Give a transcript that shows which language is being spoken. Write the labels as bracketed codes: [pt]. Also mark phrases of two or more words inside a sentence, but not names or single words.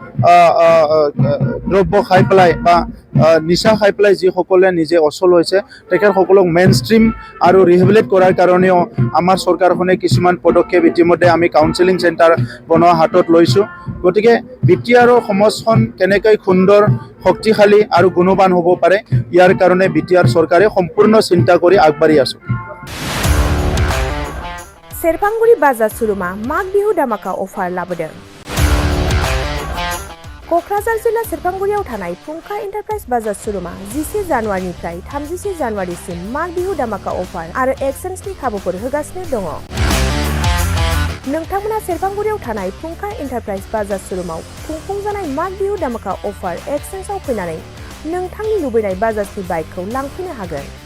[as] দ্ৰব্য খাই পেলাই বা নিচা খাই পেলাই যিসকলে নিজে অচল হৈছে তেখেতসকলক মেইন ষ্ট্ৰীম আৰু ৰিহেবিলিট কৰাৰ কাৰণেও আমাৰ চৰকাৰখনে কিছুমান পদক্ষেপ ইতিমধ্যে আমি কাউন্সেলিং চেণ্টাৰ বনোৱা হাতত লৈছোঁ গতিকে বিটিআৰৰ সমাজখন কেনেকৈ সুন্দৰ শক্তিশালী আৰু গুণৱান হ'ব পাৰে ইয়াৰ কাৰণে বিটিআৰ চৰকাৰে সম্পূৰ্ণ চিন্তা কৰি আগবাঢ়ি আছোঁ [brx] सेरफांगुरि बाजार सुरुमा माग बिहु दामाका अफार लाबोदों क'क्राझार जिल्ला सेरफांगुरियाव थानाय फुंखा एन्टारप्राइज बाजार सुरुमा 11 जानुवारिनिफ्राय 31 जानुवारिसिम माग बिहु दामाका अफार आरो एक्सचेन्जनि खाबुफोर होगासिनो दङ नोंथांमोना सेरफांगुरियाव थानाय फुंखा एन्टारप्राइज बाजार सुरुमाव खुंफुंजानाय माग बिहु दामाका अफार एक्सचेन्जआव फैनानै नोंथांनि लुबैनाय बाजाजनि बाइकखौ लांफैनो हागोन